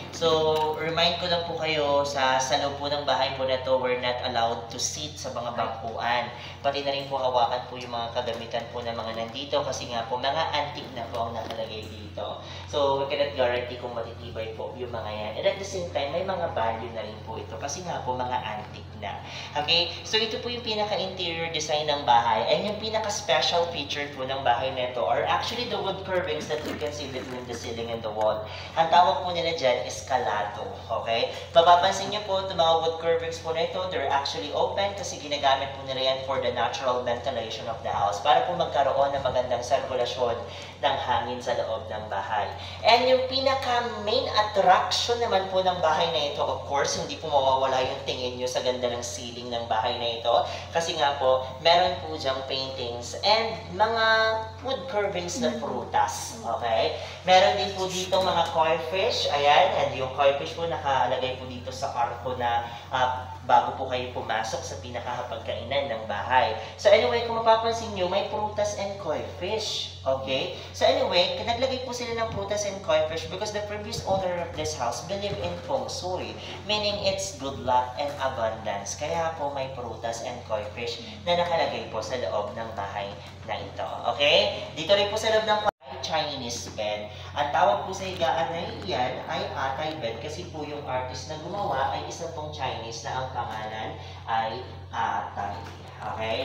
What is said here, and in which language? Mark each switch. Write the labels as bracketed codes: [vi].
[tl] So, remind ko lang po kayo, sa loob po ng bahay po na to, [en] we're not allowed to sit [tl] sa mga bangkuan. Pati na rin po hawakan po yung mga kagamitan po ng mga nandito kasi nga po, mga antique na po ang nakalagay dito. So, [en] we cannot guarantee [tl] kung matitibay po yung mga yan. [en] And at the same time, [tl] may mga value na rin po ito kasi nga po, mga antique na. Okay? So, ito po yung pinaka-interior design ng bahay. And yung pinaka-special feature po ng bahay nito [en] are actually the wood carvings that you can see between the ceiling and the wall. [tl] Ang tawag po nila dyan is kalado. Okay? Mapapansin niyo po, itong mga wood carvings po na ito, [en] they're actually open [tl] kasi ginagamit po nila yan [en] for the natural ventilation of the house [tl] para po magkaroon ng magandang sirkulasyon ng hangin sa loob ng bahay. And yung pinaka-main attraction naman po ng bahay na ito, [en] of course, [tl] hindi po mawawala yung tingin nyo sa ganda ng ceiling ng bahay na ito kasi nga po, meron po dyang paintings and mga wood carvings na prutas. Okay? Meron din po dito mga koi fish. Ayan, and yung koi fish po nakalagay po dito sa arko na bago po kayo pumasok sa pinakahapagkainan ng bahay. So anyway, kung mapapansin nyo, may prutas and koi fish. Okay? [en] So anyway, [tl] naglagay po sila ng prutas [en] and koi fish because the previous owner of this house believed in feng shui, meaning it's good luck and abundance. [tl] Kaya po may prutas and koi fish na nakalagay po sa loob ng bahay na ito. Okay? Dito rin po sa loob ng Chinese bed. Ang tawag po sa higaan na iyan ay Atay bed kasi po yung artist na gumawa ay isa pong Chinese na ang pangalan ay Atay. Okay?